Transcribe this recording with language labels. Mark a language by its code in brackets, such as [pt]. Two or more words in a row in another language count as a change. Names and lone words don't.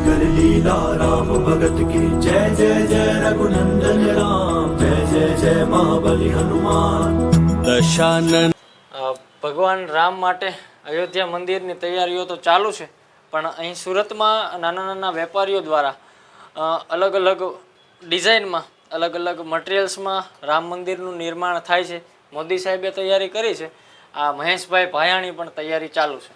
[hi] कर लीला राम भगत की जय जय जय रघुनंदन राम जय जय जय महाबली हनुमान दशानन। [gu] ભગવાન રામ માટે અયોધ્યા મંદિરની તૈયારીઓ તો ચાલુ છે, પણ અહીં સુરતમાં નાના નાના વેપારીઓ દ્વારા અલગ અલગ ડિઝાઇનમાં અલગ અલગ મટિરિયલ્સમાં રામ મંદિરનું નિર્માણ થાય છે. મોદી સાહેબે તૈયારી કરી છે, આ મહેશભાઈ ભાયાણી પણ તૈયારી ચાલુ છે.